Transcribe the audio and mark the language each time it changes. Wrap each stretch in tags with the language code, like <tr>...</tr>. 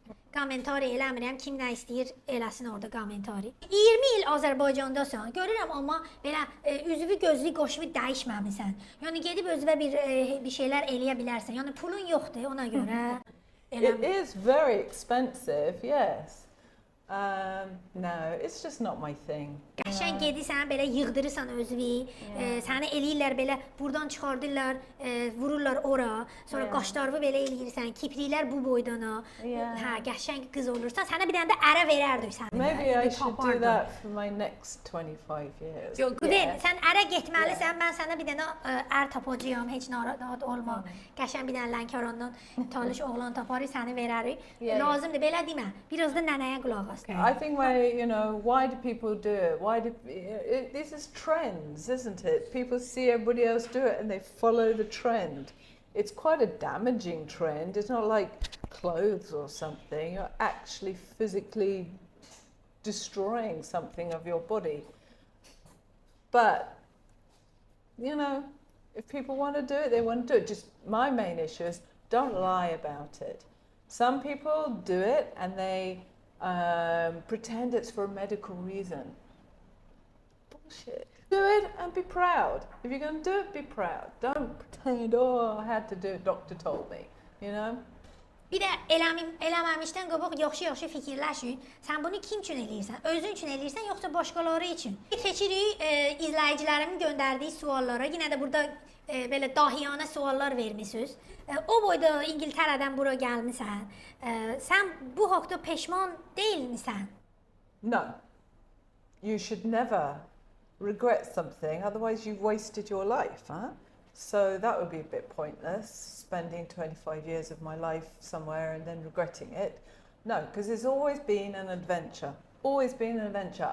<az>Komentari eləmirəm, kim nə istəyir eləsin orada komentari. 20 il Azərbaycandasan, görürəm amma belə üzvü gözlü qoşuvu dəyişməmisən. Yəni gedib özünə bir şeylər eləyə bilərsən. Yəni pulun yoxdur ona görə.</az> <en>It is very expensive, yes. No, it's just not my thing.</en> <az>Qəşəng gedirsən, belə yığdırırsan özünü, səni eləyirlər belə, buradan çıxardırlar, vururlar ora, sonra qaşlarını belə eləyirsən, kipriklər bu boydana, hə, qəşəng qız olursan, sənə bir dənə də ərə verərdik səni.</az> <en>Maybe I should do that for my next 25 years.</en> <az>Güven, sən ərə getməlisən, mən sənə bir dənə ər tapacağam, heç narahat olma. Qəşəng bir dənə Lənkərandan talış oğlan taparıq, səni verərik. Lazımdır, belə demə, biraz da nənəyə qulaq as.</az> <en>I think why do people do it? This is trends, isn't it? People see everybody else do it and they follow the trend. It's quite a damaging trend. It's not like clothes or something. You're actually physically destroying something of your body. But, if people want to do it, they want to do it. Just my main issue is don't lie about it. Some people do it and they pretend it's for a medical reason. Bullshit. Do it and be proud. If you're going to do it, be proud. Don't pretend, I had to do it, doctor told me,</en> <az>Bir də eləməmişdən qabaq yaxşı fikirləşin. Sən bunu kim üçün eləyirsən? Özün üçün eləyirsən, yoxsa başqaları üçün? Keçirik izləyicilərimin göndərdiyi suallara. Yenə də burada belə dahiyanə suallar vermisiniz. O boyda İngiltərədən bura gəlmisən. Sən bu haqda peşman deyilmisən?</az> <en>No. You should never regret something, otherwise you've wasted your life, huh? So that would be a bit pointless, spending 25 years of my life somewhere and then regretting it. No, because it's always been an adventure. Always been an adventure.</en>